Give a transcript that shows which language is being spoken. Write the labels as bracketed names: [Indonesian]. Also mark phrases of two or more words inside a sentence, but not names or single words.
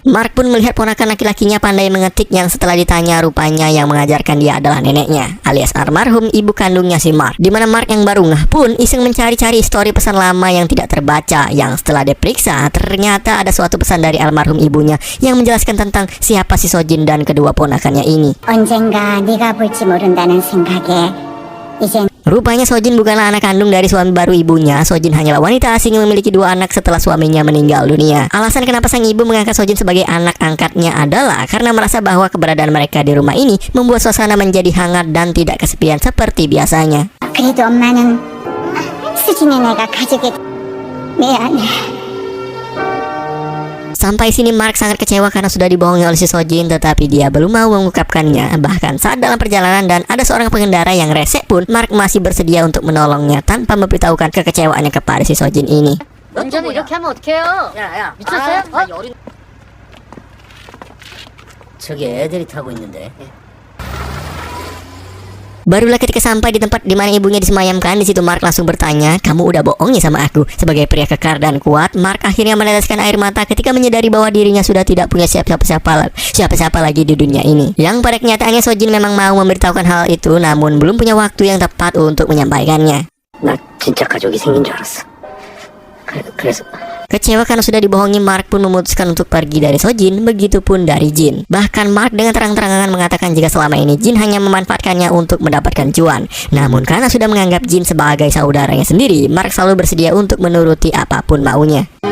[Indonesian] Mark pun melihat ponakan laki-lakinya pandai mengetik, yang setelah ditanya rupanya yang mengajarkan dia adalah neneknya, alias almarhum ibu kandungnya si Mark. Dimana Mark yang baru ngeh pun iseng mencari-cari histori pesan lama yang tidak terbaca, yang setelah diperiksa ternyata ada suatu pesan dari almarhum ibunya yang menjelaskan tentang siapa si Sojin dan kedua ponakannya ini. [Korean] 언젠가 네가 볼지 모른다는 생각에 이젠 [Indonesian] Rupanya Sojin bukanlah anak kandung dari suami baru ibunya. Sojin hanyalah wanita asing yang memiliki dua anak setelah suaminya meninggal dunia. Alasan kenapa sang ibu mengangkat Sojin sebagai anak angkatnya adalah karena merasa bahwa keberadaan mereka di rumah ini membuat suasana menjadi hangat dan tidak kesepian seperti biasanya. [Korean] 그래도 엄마는 수진이 내가 가족이 미안해. [Indonesian] Sampai sini Mark sangat kecewa karena sudah dibohongi oleh si Sojin, tetapi dia belum mau mengungkapkannya. Bahkan saat dalam perjalanan dan ada seorang pengendara yang resek pun, Mark masih bersedia untuk menolongnya tanpa memberitahukan kekecewaannya kepada si Sojin ini. [Korean] 운전을 이렇게 하면 어떡해요? 야, 미쳤어요? 저기 애들이 타고 있는데. [Indonesian] Barulah ketika sampai di tempat di mana ibunya disemayamkan, di situ Mark langsung bertanya, kamu udah bohong ya sama aku? Sebagai pria kekar dan kuat, Mark akhirnya meneteskan air mata ketika menyadari bahwa dirinya sudah tidak punya siapa-siapa lagi di dunia ini. Yang pada kenyataannya Sojin memang mau memberitahukan hal itu, namun belum punya waktu yang tepat untuk menyampaikannya. [Korean] 나 진짜 가족이 생긴 줄 알았어. 그래서 [Indonesian] Kecewa karena sudah dibohongi, Mark pun memutuskan untuk pergi dari Sojin, begitupun dari Jin. Bahkan Mark dengan terang-terangan mengatakan jika selama ini Jin hanya memanfaatkannya untuk mendapatkan cuan. Namun karena sudah menganggap Jin sebagai saudaranya sendiri, Mark selalu bersedia untuk menuruti apapun maunya.